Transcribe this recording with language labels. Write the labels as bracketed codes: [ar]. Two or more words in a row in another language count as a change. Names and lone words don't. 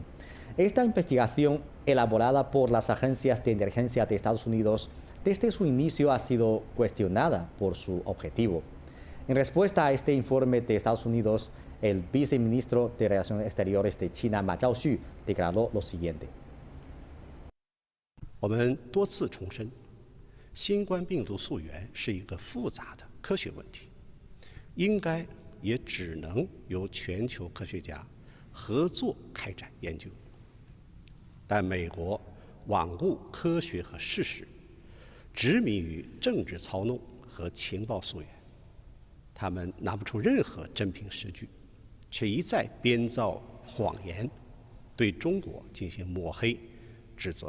[es] Esta investigación, elaborada por las agencias de inteligencia de Estados Unidos, desde su inicio ha sido cuestionada por su objetivo. En respuesta a este informe de Estados Unidos, el viceministro de Relaciones Exteriores de China, Ma Zhaoxu, declaró lo siguiente. [zh] 我们多次重申，新冠病毒溯源是一个复杂的科学问题，应该也只能由全球科学家合作开展研究。但美国罔顾科学和事实，执迷于政治操弄和情报溯源，他们拿不出任何真凭实据，却一再编造谎言，对中国进行抹黑、指责。